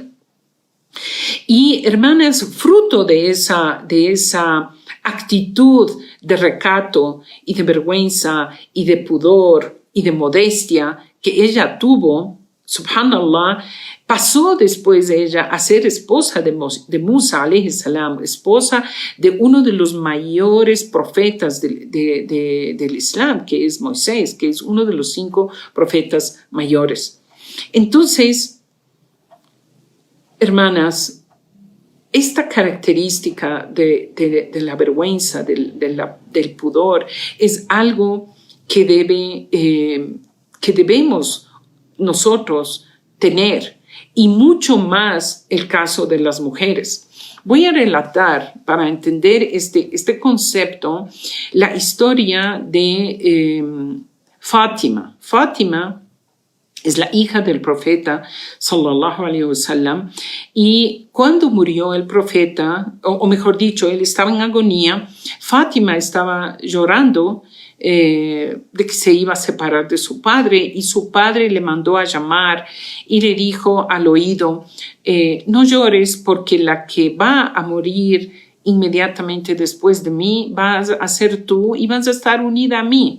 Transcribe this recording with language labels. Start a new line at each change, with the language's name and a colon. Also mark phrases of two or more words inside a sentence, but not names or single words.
Spanish: Y hermanas, fruto de esa actitud de recato y de vergüenza y de pudor y de modestia que ella tuvo, subhanallah, pasó después de ella a ser esposa de Musa,
Arabic: عليه السلام,
Spanish: esposa de uno de los mayores profetas del Islam, que es Moisés, que es uno de los 5 profetas mayores. Entonces, hermanas, esta característica de la vergüenza, del pudor, es algo que debemos nosotros tener, y mucho más el caso de las mujeres. Voy a relatar, para entender este concepto, la historia de Fátima. Fátima es la hija del profeta,
Arabic: صلى الله عليه وسلم,
Spanish: y cuando murió el profeta, o mejor dicho, él estaba en agonía, Fátima estaba llorando de que se iba a separar de su padre, y su padre le mandó a llamar y le dijo al oído, no llores, porque la que va a morir inmediatamente después de mí vas a ser tú y vas a estar unida a mí.